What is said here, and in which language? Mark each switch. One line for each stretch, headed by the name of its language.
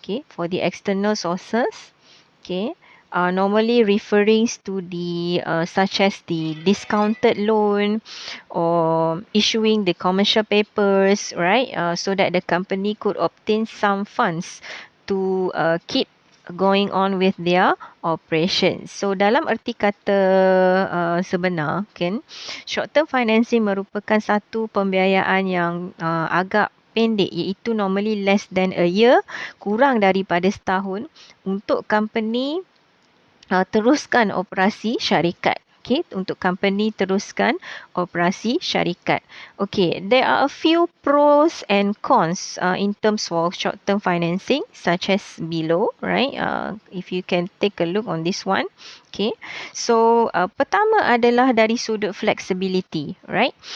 English: Okay, for the external sources, okay, normally referring to the such as the discounted loan or issuing the commercial papers, right? So that the company could obtain some funds to keep going on with their operations.
Malay: So dalam erti kata sebenar, kan, short term financing merupakan satu pembiayaan yang agak pendek, iaitu
English: normally less than a year,
Malay: kurang daripada setahun, untuk company teruskan operasi syarikat. Okay, untuk company teruskan operasi syarikat.
English: Okay, there are a few pros and cons in terms of short-term financing, such as below, right? If you can take a look on this one.
Malay: Okay, so pertama adalah dari sudut flexibility, right?